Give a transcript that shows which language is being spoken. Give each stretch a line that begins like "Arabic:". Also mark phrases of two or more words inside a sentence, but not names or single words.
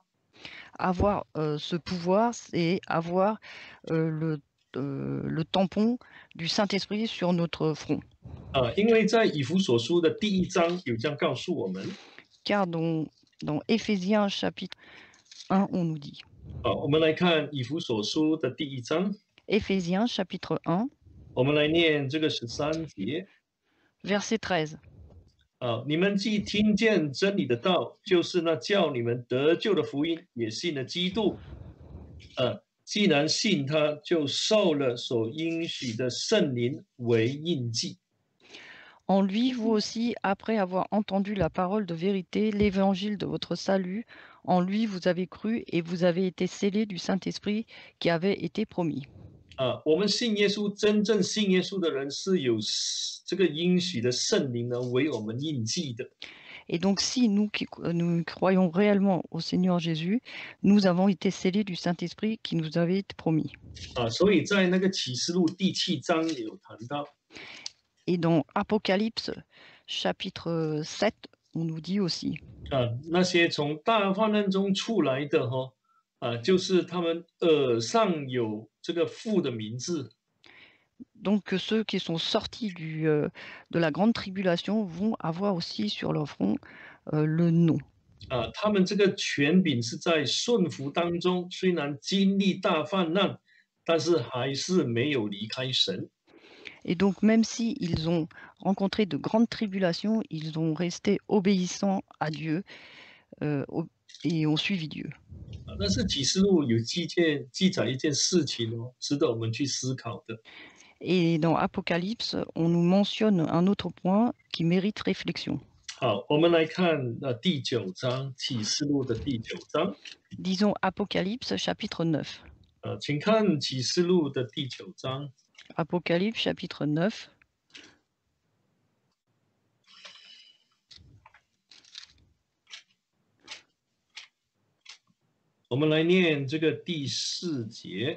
French: Avoir ce pouvoir, c'est avoir le tampon du Saint-Esprit sur notre front.
Chinese: 因为在以弗所书的第1章有这样告诉我们。
French: Car dans Éphésiens chapitre 1, on nous dit.
Chinese: 我们来看以弗所书的第1章。
French: Éphésiens chapitre 1.
Chinese: 我们来念这个13节。
French: Verset 13.
Chinese: 你们既听见真理的道，就是那叫你们得救的福音，也信了基督。既然信他，就受了所应许的圣灵为印记。
French: En lui, vous aussi, après avoir entendu la parole de vérité, l'évangile de votre salut, en lui vous avez cru et vous avez été scellés du Saint-Esprit qui avait été promis.
Chinese: 我们信耶稣，真正信耶稣的人是有这个应许的圣灵呢为我们印记的。
French: Et donc, si nous croyons réellement au Seigneur Jésus, nous avons été scellés du Saint-Esprit qui nous avait été promis.
Chinese: 所以在那个启示录第7章有谈到，
French: Et dans Apocalypse chapitre 7, on nous dit aussi,
Chinese: 那些从大患难中出来的就是他们耳上有这个父的名字。
French: donc que ceux qui sont sortis de la grande tribulation vont avoir aussi sur leur front le nom.
Chinese: 他们这个权柄是在顺服当中，虽然经历大患难，但是还是没有离开神。
French: Et donc, même s'ils ont rencontré de grandes tribulations, ils ont resté obéissants à Dieu et ont suivi Dieu.
Chinese: 但是启示录有记载一件事情值得我们去思考的。
French: Et dans Apocalypse, on nous mentionne un autre point qui mérite réflexion.
Chinese: 好，我们来看第9章，启示录的第9章。
French: Disons Apocalypse chapitre 9.
Chinese: 请看启示录的第9章。
French: Apocalypse chapitre 9.
Chinese: 我们来念这个第4节。